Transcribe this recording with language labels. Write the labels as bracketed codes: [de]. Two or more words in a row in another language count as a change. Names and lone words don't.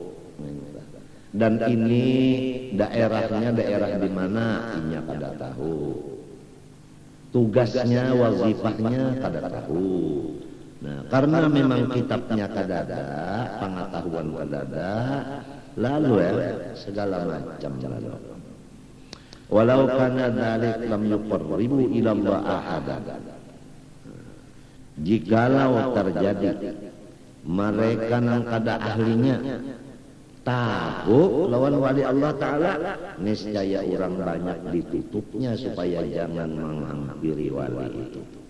[bjn] Dan ini daerahnya daerah di mana inya kada tahu. Tugasnya, wazifahnya kada tahu. Nah, karena memang kitabnya kada ada, pengetahuan kada ada, lalu ya segala macam lalu. [ar] Walau kana dzalik lam yuqarribu ila Allah ahadan. [bjn] Jikalau terjadi mereka nang kada ahlinya tahu lawan wali Allah Ta'ala, niscaya orang banyak ditutupnya supaya jangan menghampiri wali itu.